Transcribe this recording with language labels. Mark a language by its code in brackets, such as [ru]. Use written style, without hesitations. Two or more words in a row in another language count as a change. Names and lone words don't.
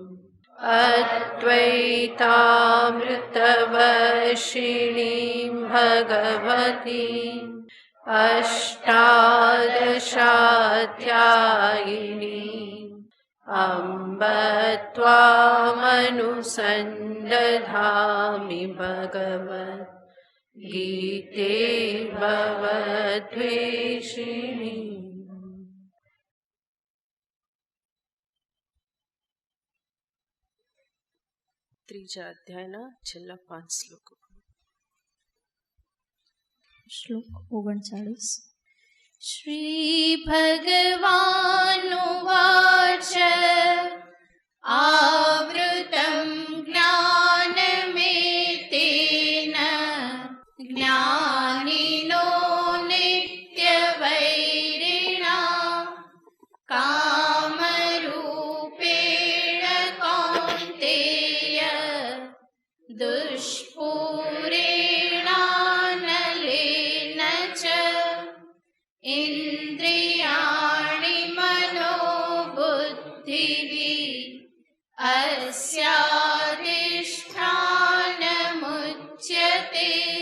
[sa] अद्वैतामृतवर्षिणीं भगवतीम् अष्टादशाध्यायिनीम् अम्ब त्वामनुसन्दधामि भगवद्गीते भवद्वेषिणी। [gu] ત્રીજા અધ્યાયના છેલ્લા 5 શ્લોકો. શ્લોક 39. [sa] શ્રી ભગવાનુવાચ આવૃतं જ્ઞાનમેતેન જ્ઞાનિનો નિત્યવૈરિણા કામરૂપેણ કૌન્તેય दुष्पूरेणानलेन च इन्द्रियाणि मनोबुद्धिः अस्याधिष्ठानमुच्यते।